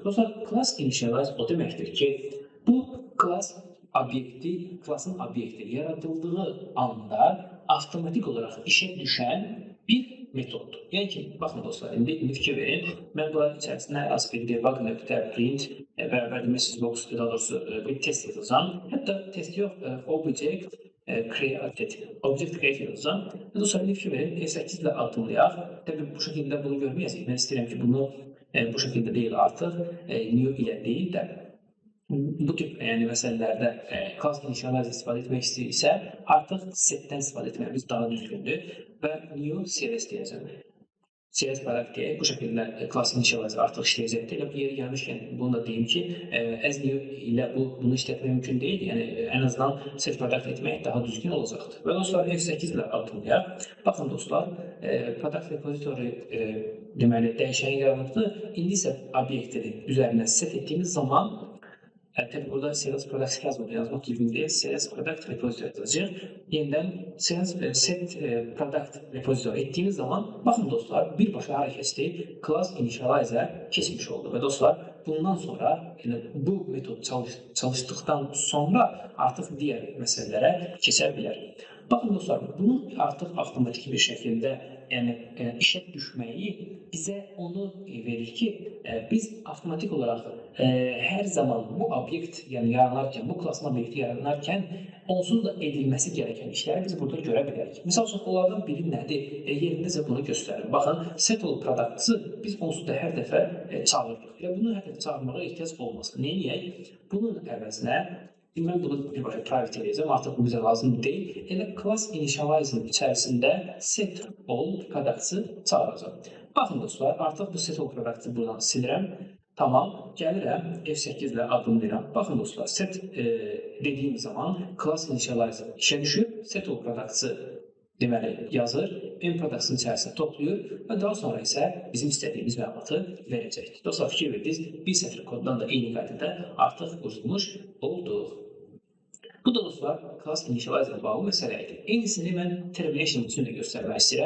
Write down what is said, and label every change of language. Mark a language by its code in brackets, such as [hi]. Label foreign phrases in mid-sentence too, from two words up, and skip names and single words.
[az] Dostlar, [en] class initialize [az] o deməkdir ki, bu class obyekti, classın obyekti yaradıldığı anda avtomatik olaraq işə düşən bir metoddur. Yəni ki, baxın dostlar, indi fikir verin. Mən buranın içərisində az bir debug.print bərabərdir [en] message box, [az] daha doğrusu bir test yazacağım. Hətta test yox, [en] object create [az] yazacağım. Dostlar, indi fikir verin, E8 ilə adımlayaq. Təbii bu şəkildə bunu görməyəcək. Mən istəyirəm ki, bunu bu şəkildə deyil artıq, new ilə deyil də bu tip məsələlərdə [en] class initialize [az] istifadə etmək istəyirsə, artıq setdən istifadə etməyimiz daha düzgündür və [en] new CSS [az] deyəcəm. [en] CSS product [az] deyək, bu şəkildə [en] class initialize [az] artıq işləyəcəkdir. Elə bu yeri gəlmişkən bunu da deyim ki, [en] as new [az] ilə bunu işlətmək mümkün deyil. Yəni, ən azından [en] set product [az] etmək daha düzgün olacaqdır. Və dostlar, F8 ilə adımlayaq. Baxın dostlar, [en] product repository [az] deməli dəyişəni yaranıbdır. İndi isə obyektini üzərinə set etdiyimiz zaman təbii burada [en] sales product [az] yazmaq düzgün deyil. [en] Sales product repository [az] yazacaq. Yenidən [en] sales set product repository [az] etdiyimiz zaman, baxın dostlar, birbaşa hərəkətli [en] class initialize- [az] ə keçmiş oldu. Və dostlar, bundan sonra bu metod çalışdıqdan sonra artıq digər məsələlərə keçə bilər. Baxın dostlar, bunun artıq avtomatik bir şəkildə işə düşməyi bizə onu verir ki, biz avtomatik olaraq hər zaman bu obyekt yaranarkən, bu klasın obyekti yaranarkən onsuz da edilməsi gərəkən işləri biz burada görə bilərik. Misal üçün, onlardan biri nədir? Yerindəcə bunu göstərir. Baxın, [en] set all product- [az] ı biz onsuz da hər dəfə çağırırıq. Bunu hər dəfə çağırmağa ehtiyac olmasın. Neyəyək? Bunun əvəzinə Mən bunu birbaşa private edəcəm, artıq bu bizə lazım deyil. Elə [en] class initializer [az] içərisində [en] set all products- [az] ı çağıracam. Baxın dostlar, artıq bu [en] set all products- [az] ı buradan silirəm. Tamam, gəlirəm F8 ilə adımlayıram. Baxın dostlar, set dediyim zaman [en] class initializer [az] işə düşür, [en] set all products- [az] ı deməli yazır, [en] M products- [az] ın içərisinə toplayır və daha sonra isə bizim istədiyimiz məlumatı verəcəkdir. Dostlar, fikir verdiniz, bir sətr koddan da eyni qaydada artıq qurulmuş olduq. Bu da dostlar, class initializer ilə bağlı məsələ idi. Eynisini mən termination üçün də göstərmək istəyirəm.